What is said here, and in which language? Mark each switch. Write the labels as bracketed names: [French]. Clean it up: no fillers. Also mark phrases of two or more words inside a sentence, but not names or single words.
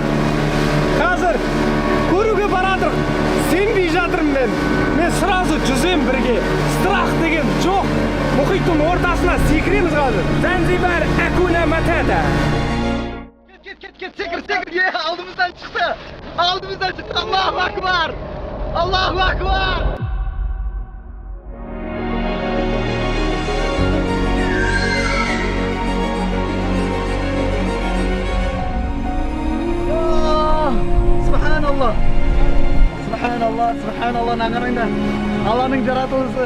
[Kazakh] Қазір көруге барадық. Сенбей жатырмын мен. Мен сразу жүзем бірге. Страх деген жоқ. Мұхиттың ортасына секіреміз қазір. Занзибар, Акуна Матата. Кет, секір. Алдымыздан шықты. [Arabic] الله أكبر. الله أكبر. [Turkish] Subhanallah, nağarında Allah'ın yaratılışı.